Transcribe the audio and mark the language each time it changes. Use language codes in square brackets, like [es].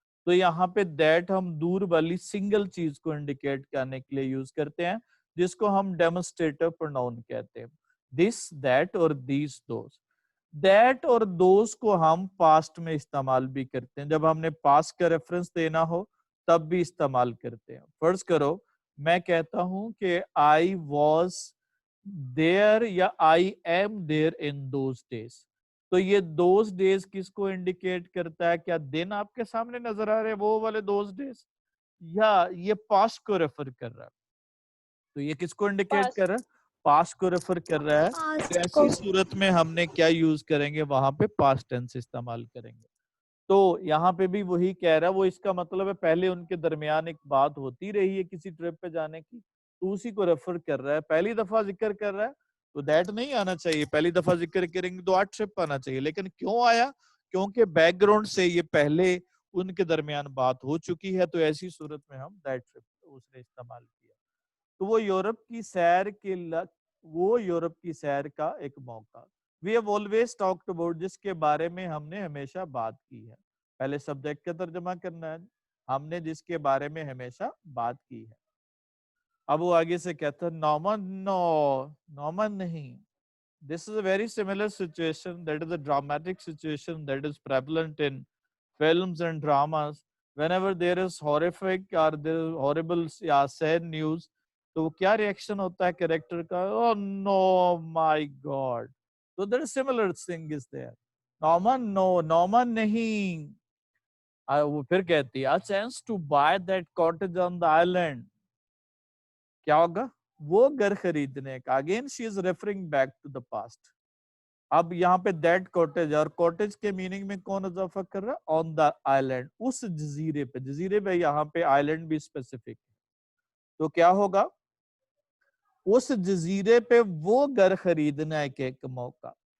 [ur] تو یہاں پہ دیٹ ہم دور والی سنگل چیز کو انڈیکیٹ کرنے کے لیے یوز کرتے ہیں, جس کو ہم ڈیمونسٹریٹو پروناؤن کہتے ہیں. دس, دیٹ اور دیز, دوز. دیٹ اور دوز کو ہم پاسٹ میں استعمال بھی کرتے ہیں, جب ہم نے پاسٹ کا ریفرنس دینا ہو تب بھی استعمال کرتے ہیں. فرض کرو میں کہتا ہوں کہ [en] I was there یا I am there in those days. [ur] تو یہ [en] those days [ur] کس کو انڈیکیٹ کرتا ہے؟ کیا دن آپ کے سامنے نظر آ رہے ہیں وہ والے those days, یا یہ پاسٹ کو ریفر کر رہا ہے؟ تو یہ کس کو انڈیکیٹ کر رہا ہے؟ پاسٹ کو ریفر کر رہا ہے. تو ایسی صورت میں ہم نے کیا یوز کریں گے؟ وہاں پہ پاسٹ ٹینس استعمال کریں گے. تو یہاں پہ بھی وہی کہہ رہا ہے, وہ اس کا مطلب ہے پہلے ان کے درمیان ایک بات ہوتی رہی ہے کسی ٹرپ پہ جانے کی, تو اسی کو ریفر کر رہا ہے. پہلی دفعہ ذکر کر رہا ہے تو دیٹ نہیں آنا چاہیے, پہلی دفعہ ذکر کریں گے تو ٹرپ آنا چاہیے. لیکن کیوں آیا؟ کیونکہ بیک گراؤنڈ سے یہ پہلے ان کے درمیان بات ہو چکی ہے، تو ایسی صورت میں ہم دیٹ ٹرپ اس نے استعمال کیا. تو وہ یورپ کی سیر کے وہ یورپ کی سیر کا ایک موقع. [en] We have always talked about [ur] جس کے بارے میں ہم نے ہمیشہ بات کی ہے. پہلے سبجیکٹ کا ترجمہ کرنا ہے. ہم نے جس کے بارے میں ہمیشہ بات کی ہے. اب وہ آگے سے کہتا ہے نومن نہیں. [en] This is a very similar situation. That is a dramatic situation that is prevalent in films and dramas. Whenever there is horrific or there is horrible یا sad news, [ur] تو کیا ریئیکشن ہوتا ہے کریکٹر کا؟ [en] Oh no, my God. So there is similar thing is there. [ur] Norman نہیں. وہ پھر کہتی ہے [en] a chance to buy that cottage on the island. [ur] کیا ہوگا؟ وہ گھر خریدنے کا. [en] Again she is referring back to the past. [ur] اب یہاں پہ دیٹ کوٹیج، اور کوٹیج کے میننگ میں کون اضافہ کر رہا ہے؟ آن دا آئیلینڈ، اس جزیرے پہ. جزیرے پہ یہاں پہ آئیلینڈ بھی اسپیسیفک ہے. تو کیا ہوگا؟ اس جزیرے پہ وہ گھر خریدنا ہے کہ ایک موقع.